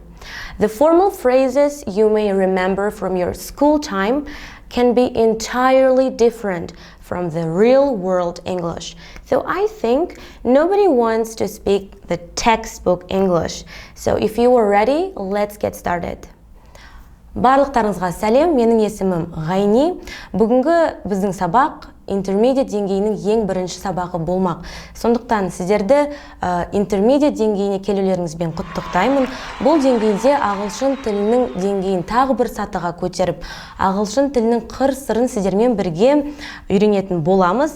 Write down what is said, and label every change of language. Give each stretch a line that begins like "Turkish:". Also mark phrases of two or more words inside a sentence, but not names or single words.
English: The formal phrases you may remember from your school time can be entirely different from the real world English. So I think nobody wants to speak the textbook English. So if you are ready, let's get started.
Kazakh: Барлықтарыңызға сәлем, менің есімім Ғайни. Бүгінгі біздің сабақ интермедиат деңгейінің ең бірінші сабағы болмақ. Сондықтан сіздерді интермедиат деңгейіне келулеріңізбен құттықтаймын. Бұл деңгейде ағылшын тілінің деңгейін тағы бір сатыға көтеріп, ағылшын тілінің қыр-сырын сіздермен бірге үйренетін боламыз.